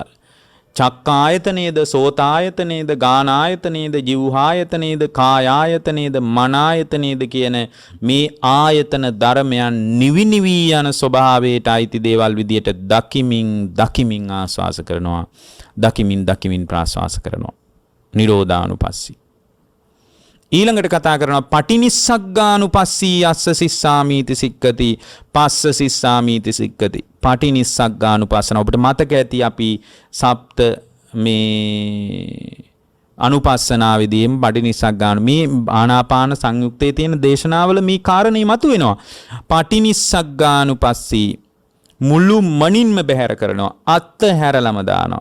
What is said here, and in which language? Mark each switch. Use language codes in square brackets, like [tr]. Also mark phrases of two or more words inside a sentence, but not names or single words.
[pi] චක්කායතනේද, සෝතායතනේද, ගානායතනේද, ජීවහායතනේද, කායායතනේද, මනායතනේද [si] කියන මේ ආයතන ධර්මයන් නිවිනිවි යන ස්වභාවයට අයිති දේවල් විදියට දකිමින් ආස්වාස කරනවා. දකිමින් ප්‍රාස්වාස කරනවා. නිරෝධානුපස්සී. ඊළඟට කතා කරනවා [pi] පටිනිස්සග්ගානුපස්සී අස්ස සිස්සාමීති සික්කති පස්ස සිස්සාමීති සික්කති. [si] පටිනිස්සග්ගානුපස්සන ඔබට මතක ඇති අපි සප්ත මේ අනුපස්සනාවේදීම පටිනිස්සග්ගාන මේ ආනාපාන සංයුක්තයේ තියෙන දේශනාවල මේ කාරණේ මතුවෙනවා. පටිනිස්සග්ගානුපස්සී මුළු මනින්ම බැහැර කරනවා, අත්ත හැරලම දානවා.